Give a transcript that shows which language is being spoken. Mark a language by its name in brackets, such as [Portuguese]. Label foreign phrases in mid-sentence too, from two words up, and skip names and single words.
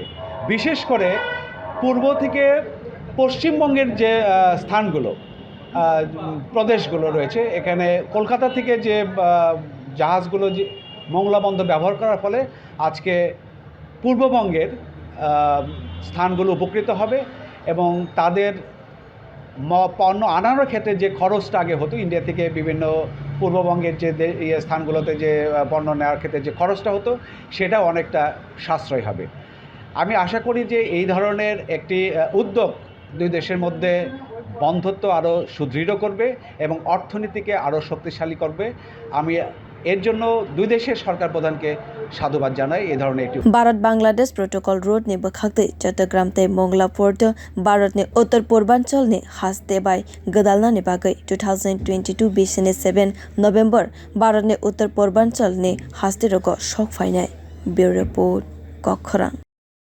[Bangla] বিশেষ করে পূর্ব থেকে পশ্চিমবঙ্গের যে স্থানগুলো প্রদেশগুলো রয়েছে এখানে কলকাতা থেকে যে জাহাজগুলো যে মংলা বন্দর ব্যবহার করার ফলে আজকে পূর্ববঙ্গের স্থানগুলো উপকৃত হবে এবং তাদের পণ্য আনানোর ক্ষেত্রে যে খরচটা আগে হতো ইন্ডিয়া থেকে বিভিন্ন পূর্ববঙ্গের যে স্থানগুলোতে যে পণ্য নেওয়ার ক্ষেত্রে যে খরচটা হতো সেটা অনেকটা সাশ্রয় হবে। আমি আশা করি যে এই ধরনের একটি উদ্যোগ দুই দেশের মধ্যে বন্ধুত্ব আরও সুদৃঢ় করবে এবং অর্থনীতিকে আরও শক্তিশালী করবে। আমি এর জন্য দুই দেশের সরকার প্রধানকে সাধুবাদ জানাই। এই ধরনের একটি [Kok Borok] Bharat-Bangladesh [English] protocol road [Kok Borok] ni bwkhak te Chattogram te Mongla porto Bharat ni [Bangla] উত্তর পূর্বাঞ্চল [Kok Borok] ni haste bai gadalna ni bagai 2022 bisini 7 November Bharat ni [Bangla] উত্তর পূর্বাঞ্চল [Kok Borok] ni haste rogo shok phainai. [English] Bureau report Chattogram।